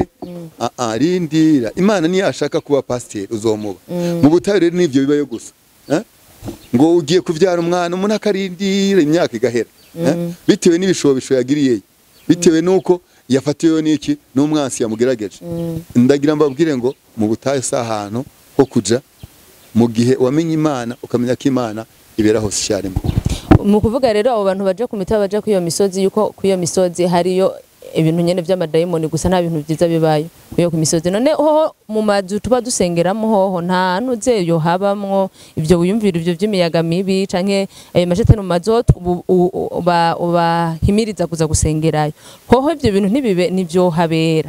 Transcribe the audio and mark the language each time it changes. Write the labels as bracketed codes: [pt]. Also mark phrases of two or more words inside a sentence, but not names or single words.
[rn] Rindira, Imana niyo ashaka kuba pasiteri uzomuba. Mu butayu rero nivyo bibayo gusa, ngo ugiye kuvyara umwana umuntu akarindira imyaka igahera, bitewe n'ibishobisho yagiriye, bitewe nuko yafatiwe n'iki n'umwansi yamugerageje. Ndagira mbabwire ngo mu butayu si ahantu ho kuja mu gihe wamenye Imana, ukamenya ko Imana ibera hose icyarimwe. Mu kuvuga rero abo bantu baje ku mitaba baje ku iyo misozi, yuko ku iyo misozi hariyo ibintu nyene vy'amadayimoni gusa, nta bintu vyiza bibayo kuyo ku misozi. None ho mu mazu tuba dusengeramo hoho nta ntuzeyo habamwo ivyo wiyumvira ivyo vy'imiyaga mibi canke ayo mashetani mu mazu ubahimiriza kuza gusengerayo, hoho ivyo bintu ntibibe nivyo habera.